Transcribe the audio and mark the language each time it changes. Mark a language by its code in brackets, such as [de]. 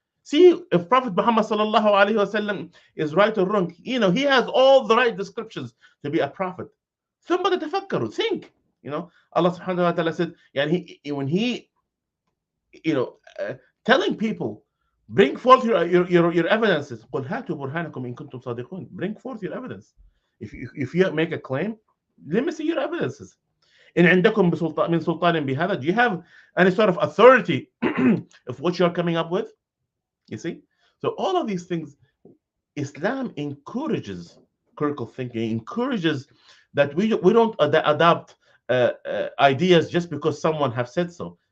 [en] See if Prophet Muhammad sallallahu alaihi wasallam is right or wrong. He has all the right descriptions to be a prophet. [ar] ثم تتفكروا, [en] think. Allah subhanahu wa ta'ala said, when he, you know, uh, telling people, bring forth your evidences. [ar] قل هاتوا برهانكم إن كنتم صادقون. [en] Bring forth your evidence. If you make a claim, let me see your evidences. [ar] إن عندكم من سلطان بهذا. [en] Do you have any sort of authority of what you're coming up with? You see? So all of these things, Islam encourages critical thinking, encourages that we don't adopt ideas just because someone have said so.